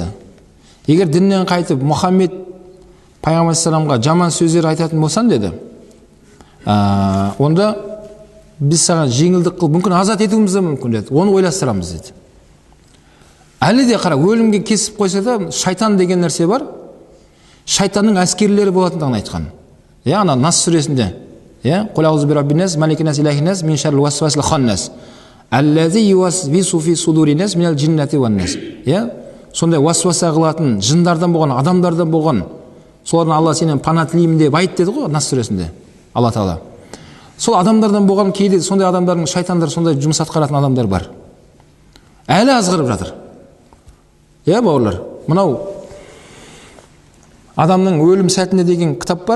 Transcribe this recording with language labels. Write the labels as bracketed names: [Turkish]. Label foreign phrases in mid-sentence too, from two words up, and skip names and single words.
[Kazakh] Егер діннен қайтып Мұхаммед пайғамбар саламға жаман сөздер айтатын болсаң деді, онда біз саған жеңілдік қылып, мүмкін азат етуіміз де мүмкін деді. Оны ойластырамыз деді. Әлі де қара, өлімге кесіп қойса да, шайтан деген нәрсе бар. Шайтанның әскерлері болатындығын айтқан. Ана Нас сүресінде, [Arabic] "قل أعوذ برب الناس ملك الناس, إله الناس من شر الوسواس الخناس, الذي يوسوس في صدور الناس من الجنة والناس." [Kazakh] Сондай васваса қылатын жындардан болған, адамдардан болған, солардан Алла сенен пана тілеймін деп айт деді ғой Нас сүресінде Алла Тағала. Сол адамдардан болған, кейде сондай адамдардың, шайтандар сондай жұмыс атқаратын адамдар бар. Әлі азғырып жатыр. Бауырлар, мынау Адамның өлім сәтінде деген кітап бар.